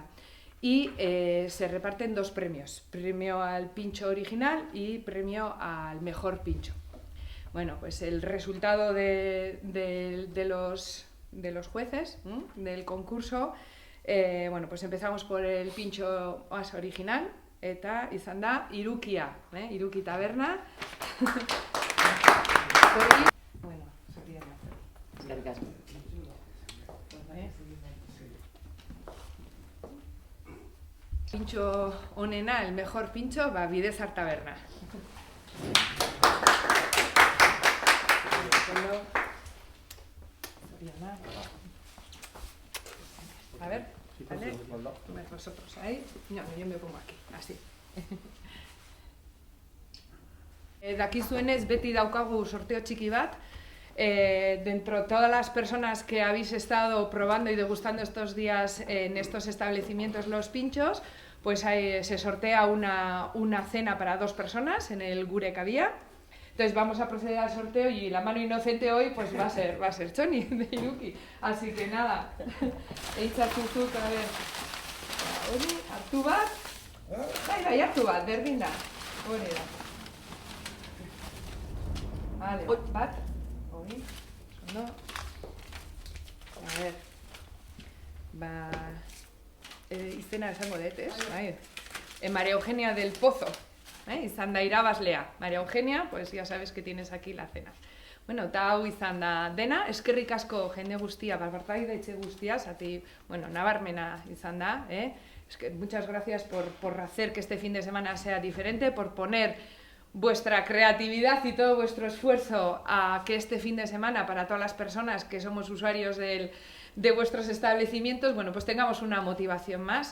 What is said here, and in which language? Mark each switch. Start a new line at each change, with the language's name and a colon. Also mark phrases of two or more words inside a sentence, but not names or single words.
Spanish: Y se reparten 2 premios, premio al pincho original y premio al mejor pincho. Bueno, pues el resultado de los jueces del concurso, pues empezamos por el pincho más original,
Basque: eta izan da Irukia, Iruki Taberna. Pincho onena,
Spanish: el mejor pincho, Bidezar Taberna. A ver, ¿vale? Vosotros ahí. No, yo me pongo aquí, así.
Basque: Dakizuenez beti daukagu sorteo txiki bat.
Spanish: Dentro de todas las personas que habéis estado probando y degustando estos días en estos establecimientos los pinchos, pues se sortea una cena para 2 personas en el Gure que había. Entonces vamos a proceder al sorteo y la mano inocente hoy pues va a ser Txoni de Iruki. Así que nada, eitzatuzuk, a ver,
Basque: hori, hartu bat, bai, hartu bat, berdin da, hori da. Vale, bat, hori, ondo,
Spanish: a ver,
Basque: izena esango dut, ez? María Eugenia del Pozo. Izan da irabazlea.
Spanish: María Eugenia, pues ya sabes que tienes aquí la cena.
Basque: Eta hau izan da dena, eskerrik asko jende guztia, partaide etxe guztia, zati, nabarmena izan da.
Spanish: Muchas gracias por hacer que este fin de semana sea diferente, por poner vuestra creatividad y todo vuestro esfuerzo a que este fin de semana, para todas las personas que somos usuarios de vuestros establecimientos, pues tengamos una motivación más.